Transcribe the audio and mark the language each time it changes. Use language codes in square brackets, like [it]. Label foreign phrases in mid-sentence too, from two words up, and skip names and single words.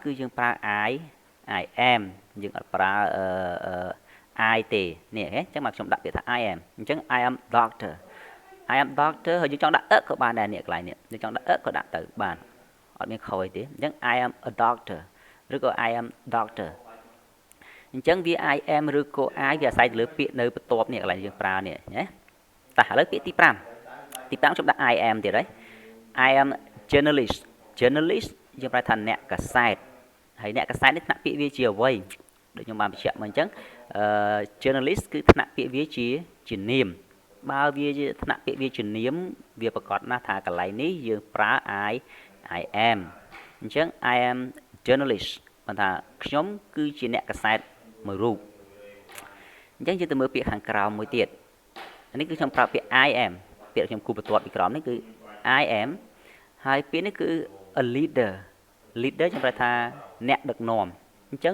[en] I am [km] យើងអត់ប្រើI ទេនេះហ៎អញ្ចឹងមកខ្ញុំដាក់ពាក្យថា [en] I am [km] អញ្ចឹង [en] I am doctor [km] ហើយយើងចង់ដាក់ក៏បានដែរនេះកន្លែងនេះយើងចង់ដាក់ក៏ដាក់ទៅបានអត់មានខុសអីទេអញ្ចឹង [en] I am a doctor [km] ឬក៏ [en] I am doctor [km] អញ្ចឹងវា [en] I am [km] ឬក៏ I វាអាស្រ័យទៅលើពាក្យនៅបន្ទាប់នេះកន្លែងយើងប្រើនេះណាឥឡូវពាក្យទី5ខ្ញុំ ដាក់ [en] I am [km] ទៀតហើយ [en] I am journalist [km] យើងប្រើថាអ្នកកាសែតហើយអ្នកកាសែតនេះថ្នាក់ពាក្យវាជាអ្វីដូចខ្ញុំបានបញ្ជាក់មកអញ្ចឹងjournalist គឺថ្នាក់ពាក្យវាជានាមបើវាជាថ្នាក់ពាក្យវាជានាមវាប្រកាសណាស់ថាកន្លែងនេះយើងប្រើ [en] I am [km] អញ្ចឹង [en] I am journalist [km] បានថាខ្ញុំគឺជាអ្នកកាសែតមួយរូបអញ្ចឹងយើងទៅមើលពាក្យខាងក្រោមមួយទៀតនេះគឺខ្ញុំប្រើពាក្យ [en] I am [km] ពាក្យខ្ញុំគូបន្ទាត់ពីក្រោមនេះគឺ [en] I am [km] ហើយពាក្យនេះគឺ [en] a leader [km] ខ្ញុំប្រើថាអ្នកដឹកនាំអញ្ចឹង